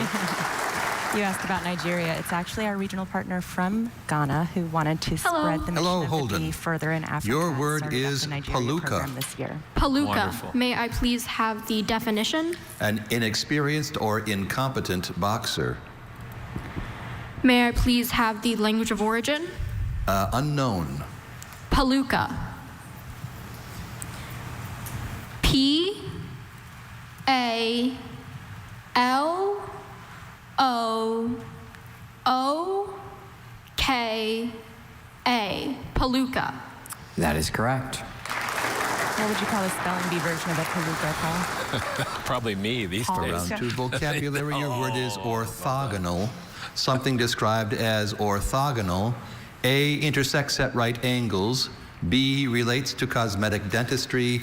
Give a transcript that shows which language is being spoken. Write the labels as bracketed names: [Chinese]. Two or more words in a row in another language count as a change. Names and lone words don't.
[English] You asked about Nigeria. It's actually our regional partner from Ghana who wanted to spread the mission of the bee further in Africa. Your word Started up is the Nigeria palooka. program this year. Palooka. Wonderful. May I please have the definition? An inexperienced or incompetent boxer. May I please have the language of origin? Unknown. Palooka. P-A-L-O-O-K-A. Palooka. That is correct. What would you call a spelling bee version of a palooka, Paul? Probably me these Paul. days. Round 2 vocabulary. Your word is orthogonal. Something described as orthogonal. A, intersects at right angles. B, relates to cosmetic dentistry.